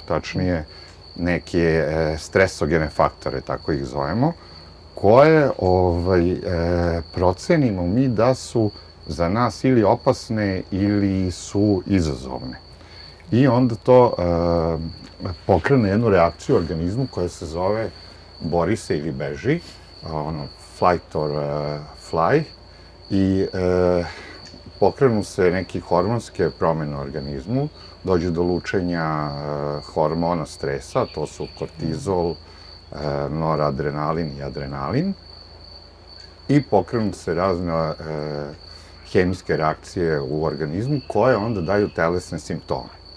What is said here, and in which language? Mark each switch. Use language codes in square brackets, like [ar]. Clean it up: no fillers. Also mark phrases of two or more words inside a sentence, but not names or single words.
[sr] Tačnije, neke stresogene faktore, tako ih zovemo, koje procenimo mi da su za nas ili opasne ili su izazovne. I onda to pokrene jednu reakciju u organizmu koja se zove bori se ili beži, [en] fight or fly, [sr] i pokrenu se neke hormonske promene u organizmu, dođe do lučenja hormona stresa, to su kortizol, noradrenalin i adrenalin, i pokrenu se razne hemijske reakcije u organizmu koje onda daju telesne simptome.